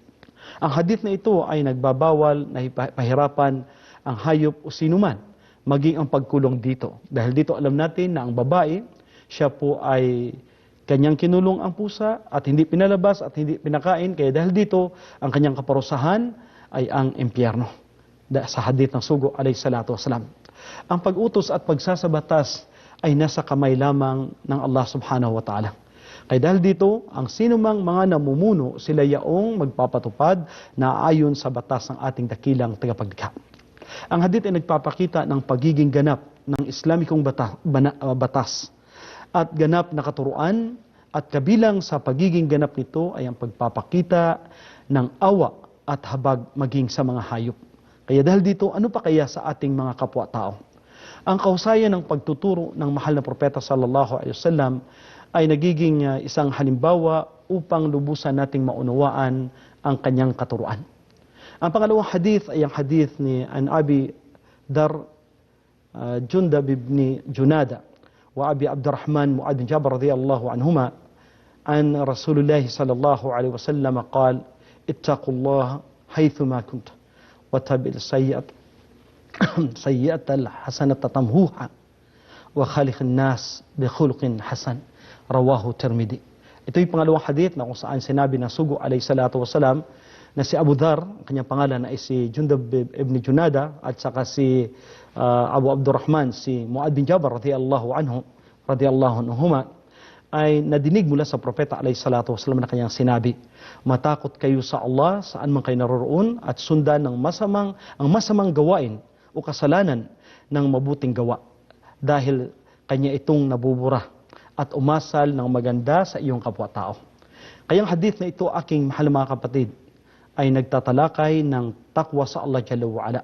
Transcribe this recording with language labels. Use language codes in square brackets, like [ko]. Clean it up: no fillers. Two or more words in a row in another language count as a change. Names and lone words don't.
[tl] Ang hadith na ito ay nagbabawal na pahirapan ang hayop o sinuman, maging ang pagkulong dito. Dahil dito alam natin na ang babae, siya po ay kanyang kinulong ang pusa at hindi pinalabas at hindi pinakain. Kaya dahil dito, ang kanyang kaparusahan ay ang impyerno. Sa hadith ng Sugo [ar] عليه الصلاة والسلام. [tl] Ang pag-utos at pagsasabatas ay nasa kamay lamang ng Allah [ar] سبحانه وتعالى. [tl] Kaya dahil dito, ang sinumang mga namumuno, sila yaong magpapatupad na ayon sa batas ng ating dakilang tagapaglikha. Ang hadith ay nagpapakita ng pagiging ganap ng Islamikong batas at ganap na katuruan, at kabilang sa pagiging ganap nito ay ang pagpapakita ng awa at habag maging sa mga hayop. Kaya dahil dito, ano pa kaya sa ating mga kapwa-tao? Ang kahusayan ng pagtuturo ng mahal na propeta [ar] صلى الله عليه وسلم [tl] ay nagiging isang halimbawa upang lubusan nating maunawaan ang kanyang katuruan. Ang pangalawang hadith ay ang hadith ni [ar] عن أبي ذر جندب بن جنادة وأبي عبد الرحمن معاذ بن جبل رضي الله عنهما عن رسول الله صلى الله عليه وسلم قال اتقوا الله حيثما كنتم وأتبع السيئة الحسنة تمحها وخالق الناس بخلق حسن. رواه الترمذي. [tl] Ito yung pangalawang hadith na kung saan sinabi ng Sugo [ar] عليه الصلاة والسلام [tl] na si Abu Dhar, kanyang pangalan ay si Jundab ibn Junada, at saka si Abu Abdurrahman, si Mu'ad bin Jabal [ar] رضي الله عنهما, [tl] ay nadinig mula sa propeta [ar] عليه الصلاة والسلام [tl] na kanyang sinabi, matakot kayo sa Allah saan man kayo naroroon at sundan ang masamang gawain o kasalanan ng mabuting gawa, dahil kanya itong nabubura at umasal ng maganda sa iyong kapwa-tao. Kayang hadith na ito, aking mahal mga kapatid, ay nagtatalakay ng takwa sa Allah [ar] جل وعلا.